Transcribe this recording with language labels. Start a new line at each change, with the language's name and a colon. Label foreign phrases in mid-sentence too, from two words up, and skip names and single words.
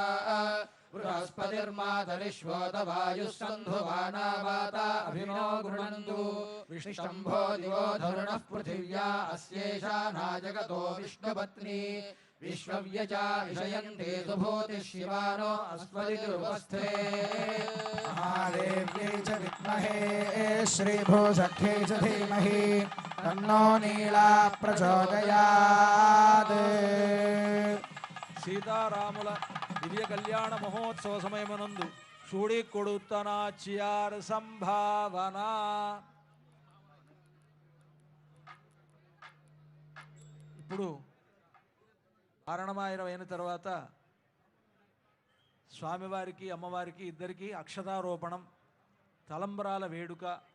Sanskrit: बृहस्पतिर्मातरिश्वोतवायुः सन्धुवाना वाता अभिनो गृणन्तु विष्णुशम्भो दिवो धरुणः पृथिव्या अस्येषा नाजगतो विष्णुपत्नी विश्वव्यचा विषयन्ते सुभूतिः शिवानो अस्मदिरुपस्थे महादेव्यै च विद्महे श्रीभूसख्यै च धीमहि तन्नो नीला प्रचोदयात्
Telugu: సీతారాముల దివ్య కళ్యాణ మహోత్సవ సమయమునందు చూడి కొడుతనాచ్యార్ సంభావన. ఇప్పుడు కారణమాయనం అయిన తర్వాత స్వామివారికి అమ్మవారికి ఇద్దరికి అక్షతారోపణం, తలంబరాల వేడుక.